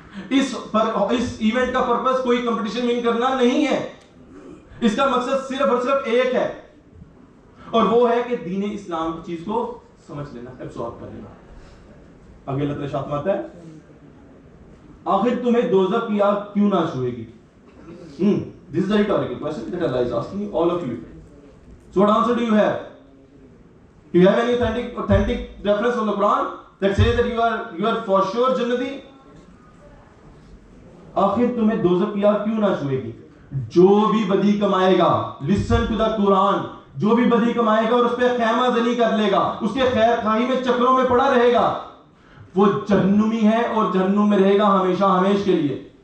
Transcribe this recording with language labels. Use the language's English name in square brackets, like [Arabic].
[Urdu] اس event کا purpose کوئی competition one کرنا نہیں ہے. اس کا مقصد صرف اور صرف ایک ہے, اور وہ ہے کہ دین اسلام کی چیز کو سمجھ لینا, ایبسارب کر لینا. آگے اللہ تعالیٰ ارشاد فرماتا ہے, آخر تمہیں دوزخ کی آگ کیوں نہ چھوئے گی. [English] This is a rhetorical question that Allah is asking all of you. So what answer do you have? Do you have any authentic reference from the Quran that says that you are for sure Jannati? [Urdu] آخر تمہیں دوزخ کی آگ کیوں نہ چھوئے گی. جو بھی بدی کمائے گا, [English] listen to the Quran, [Urdu] جو بھی بدی کمائے گا اور اس پہ خیمہ زنی کر لے گا, اس کے خیر خواہی میں چکروں میں پڑا رہے گا, وہ جہنمی ہے اور جہنم میں رہے گا ہمیشہ ہمیش کے لیے.